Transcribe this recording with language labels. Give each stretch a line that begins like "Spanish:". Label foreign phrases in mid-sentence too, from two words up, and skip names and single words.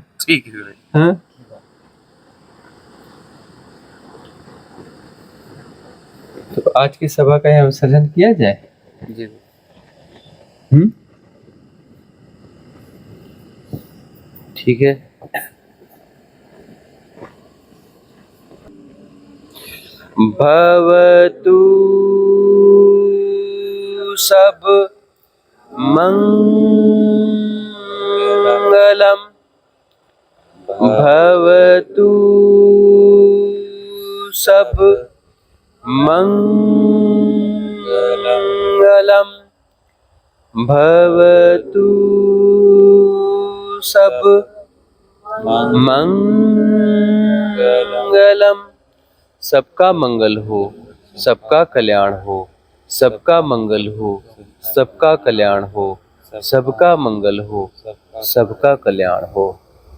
Hindi: ठीक है गुरुजी। हाँ, तो आज की सभा का यहाँ विसर्जन किया जाए। जी, ठीक है।
Pali: भवतु सब मंगलम, भवतु सब मंगलम, भवतु सब मंगलम,
Hindi: सबका मंगल हो, सबका कल्याण हो, सबका मंगल हो, सबका कल्याण हो, सबका मंगल हो, सबका कल्याण हो।